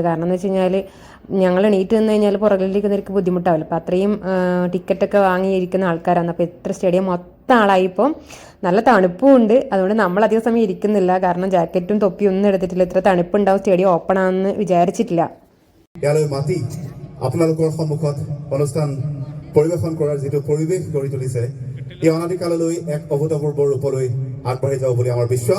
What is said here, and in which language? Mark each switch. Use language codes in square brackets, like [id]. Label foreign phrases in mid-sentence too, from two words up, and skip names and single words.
[ml] കാരണം എന്ന് വെച്ച് കഴിഞ്ഞാൽ ഞങ്ങൾ എണീറ്റ് നിന്ന് കഴിഞ്ഞാൽ പുറകിലേക്ക് നിനക്ക് ബുദ്ധിമുട്ടാവില്ല. അപ്പോൾ അത്രയും ടിക്കറ്റൊക്കെ വാങ്ങിയിരിക്കുന്ന ആൾക്കാരാണ്. അപ്പോൾ ഇത്ര സ്റ്റേഡിയം മൊത്തം ആളായിപ്പോൾ നല്ല തണുപ്പും ഉണ്ട്. അതുകൊണ്ട് നമ്മൾ അധികം സമയം ഇരിക്കുന്നില്ല. കാരണം ജാക്കറ്റും തൊപ്പിയും ഒന്നും എടുത്തിട്ടില്ല. ഇത്ര തണുപ്പുണ്ടാവും, സ്റ്റേഡിയം ഓപ്പൺ ആണെന്ന് വിചാരിച്ചിട്ടില്ല. [as] পৰিৱেশন কৰাৰ যিটো পৰিৱেশ গঢ়ি তুলিছে, এই অনাদিকাললৈ এক অভূতপূৰ্ব ৰূপলৈ আগবাঢ়ি যাব বুলি আমাৰ বিশ্বাস।